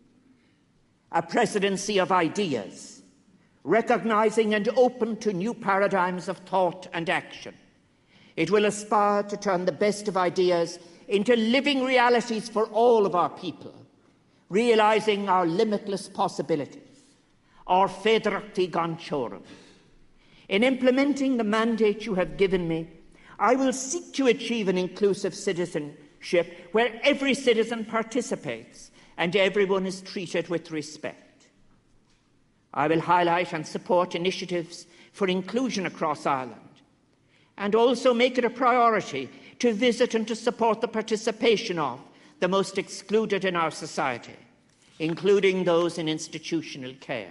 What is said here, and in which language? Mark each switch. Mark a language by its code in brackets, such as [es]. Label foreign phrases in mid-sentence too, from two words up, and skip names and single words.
[en] A presidency of ideas, recognizing and open to new paradigms of thought and action. It will aspire to turn the best of ideas into living realities for all of our people, realizing our limitless possibilities, our [ga] féideartaí gan teorann. [en] In implementing the mandate you have given me, I will seek to achieve an inclusive citizenship where every citizen participates and everyone is treated with respect. I will highlight and support initiatives for inclusion across Ireland, and also make it a priority to visit and to support the participation of the most excluded in our society, including those in institutional care.